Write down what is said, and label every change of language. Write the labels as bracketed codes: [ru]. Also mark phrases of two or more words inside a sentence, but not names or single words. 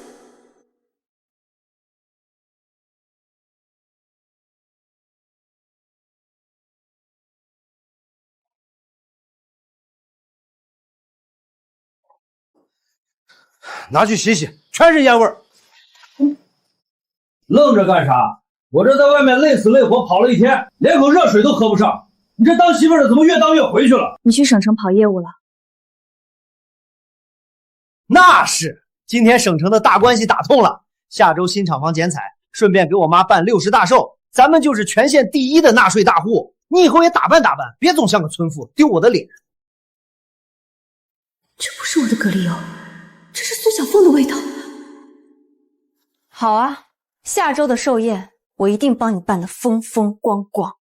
[zh] 拿去洗洗，全是烟味儿。愣着干啥？我这在外面累死累活跑了一天，连口热水都喝不上。你这当媳婦的怎么越当越回去了？你去省城跑業務了？那是，今天省城的大關係打通了，下周新廠房剪彩，順便給我媽辦60大壽，咱們就是全縣第一的納稅大戶。你以後也打扮打扮，別總像個村婦，丟我的臉。這不是我的蛤蜊油，這是蘇小鳳的味道。好啊，下周的壽宴我一定幫你辦得風風光光。